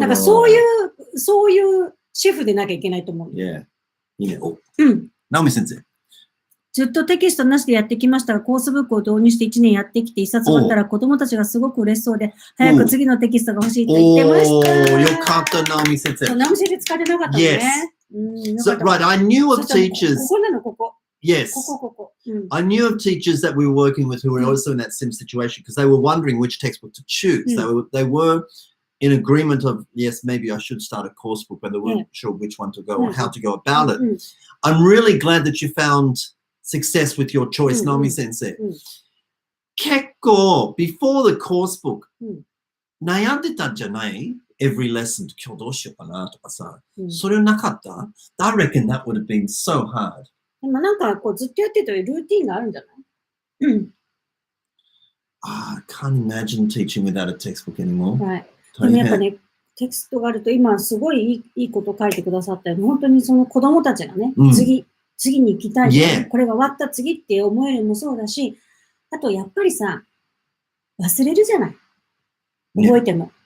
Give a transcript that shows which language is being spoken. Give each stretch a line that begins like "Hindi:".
Japanese: なんかそういうシェフでなきゃいけないと思う。
English: Yeah.
Japanese: いいね。直美先生。ずっとテキストなしでやってきましたが、コースブックを導入して1年やってきて、1冊終わったら子供たちがすごく嬉しそうで、早く次のテキストが欲しいって言ってました。よかった、直美先生。直美先生使ってなかったね。
English: So, right, I knew of teachers.
Japanese: ここなの、ここ。
English: Yes.
Japanese: ここ。
English: I knew of teachers that we were working with who were also in that same situation because they were wondering which textbook to choose. They were in agreement of, yes, maybe I should start a course book, but they weren't sure which one to go or how to go about it. I'm really glad that you found success with your choice, Naomi sensei.
Japanese: 結構
English: before the course book
Japanese: 悩んでたんじゃない
English: every lesson
Japanese: 今日どうしようかなとかさ、それなかった
English: I reckon that would have been so hard.
Japanese: でもなんかこうずっとやってるとルーティンがあるんじゃない？
English: I can't imagine teaching without a textbook anymore.
Japanese: はい。でもやっぱね、テキストがあると今すごいいいこと書いてくださったよ。本当にその子供たちがね、次に行きたい、
English: Yeah.
Japanese: これが終わった次って思えるのもそうだし、あとやっぱりさ、忘れるじゃない。覚えても。